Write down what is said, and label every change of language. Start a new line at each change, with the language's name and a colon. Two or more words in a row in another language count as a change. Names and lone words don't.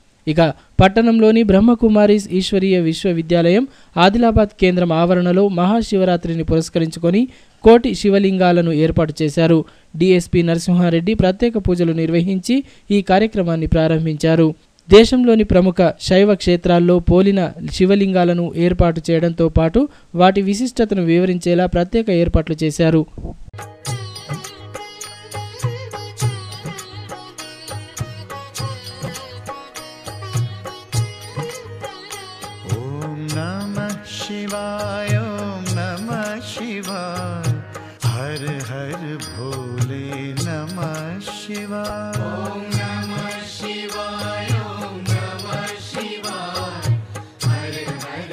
Telugu: ఇక పట్టణంలోని బ్రహ్మకుమారీస్ ఈశ్వరీయ విశ్వవిద్యాలయం ఆదిలాబాద్ కేంద్రం ఆవరణలో మహాశివరాత్రిని పురస్కరించుకొని కోటి శివలింగాలను ఏర్పాటు చేశారు. డిఎస్పీ నరసింహారెడ్డి ప్రత్యేక పూజలు నిర్వహించి ఈ కార్యక్రమాన్ని ప్రారంభించారు. దేశంలోని ప్రముఖ శైవ క్షేత్రాల్లో పోలిన శివలింగాలను ఏర్పాటు చేయడంతో పాటు వాటి విశిష్టతను వివరించేలా ప్రత్యేక ఏర్పాట్లు చేశారు.
Sanskrit: हर हर भोले नमः शिवाय ओम नमः शिवाय ओम नमः शिवाय हर हर